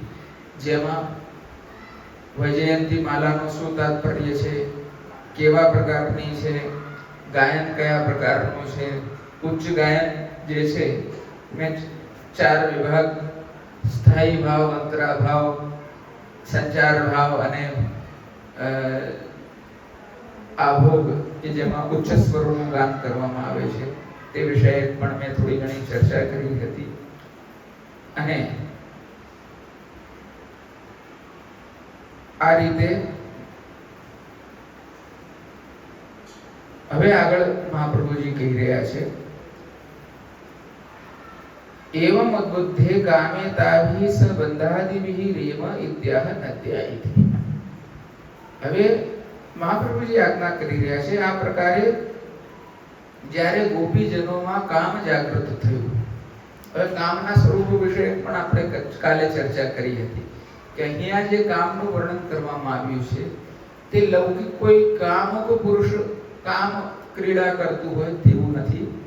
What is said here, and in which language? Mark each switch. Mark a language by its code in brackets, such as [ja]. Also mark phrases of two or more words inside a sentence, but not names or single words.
[gu] જેમાં વૈજયંતી માલાનો શું તાત્પર્ય છે, કેવા પ્રકારની છે, ગાયન કયા પ્રકારનું છે, ઉચ્ચ ગાયન જે છે મેં 4 વિભાગ સ્થાયી ભાવ, અંતરા ભાવ, સંચાર ભાવ અને આભોગ કે જેમાં ઉચ્ચ સ્વરોનું ગાન કરવામાં આવે છે તે વિષય પણ મેં થોડી ઘણી ચર્ચા કરી હતી. અને આ રીતે હવે આગળ મહાપ્રભુજી કહી રહ્યા છે, [sa] एवं उद्बुद्धे गामे ताभि स बंधादिभिः रेम इत्याह नद्यायिति. [gu] હવે મહાપ્રભુજી આજ્ઞા કરી રહ્યા છે આ પ્રકારે જ્યારે ગોપીજનોમાં કામ જાગૃત થયું. હવે કામના સ્વરૂપ વિશે પણ આપણે કાલે ચર્ચા કરી હતી કે અહીંયા જે કામનું વર્ણન કરવામાં આવ્યું છે તે લૌકિક કોઈ કામુક પુરુષ કામ ક્રીડા કરતું હોય તેવું નથી.